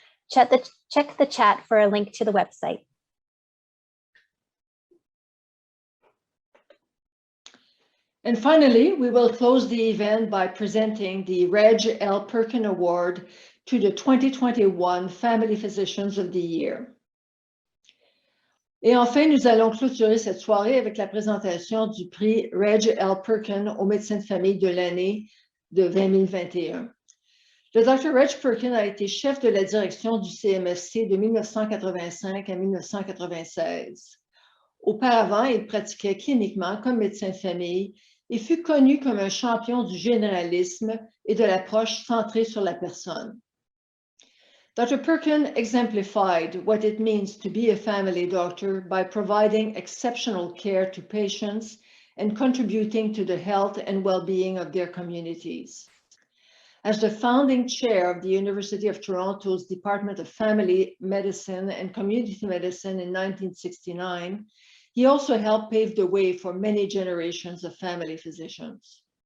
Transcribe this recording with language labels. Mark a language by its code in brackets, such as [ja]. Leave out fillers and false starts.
[en] Check the chat for a link to the website. And finally, we will close the event by presenting the Reg L. Perkin Award to the 2021 Family Physicians of the Year. [fr] Et enfin, nous allons clôturer cette soirée avec la présentation du prix Reg L. Perkin au médecin de famille de l'année de 2021. Le Dr. Reg Perkin a été chef de la direction du CMFC de 1985 à 1996. Auparavant, il pratiquait cliniquement comme médecin de famille et fut connu comme un champion du généralisme et de l'approche centrée sur la personne. [en] Dr. Perkin exemplified what it means to be a family doctor by providing exceptional care to patients and contributing to the health and well-being of their communities. As the founding chair of the University of Toronto's Department of Family Medicine and Community Medicine in 1969, he also helped pave the way for many generations of family physicians.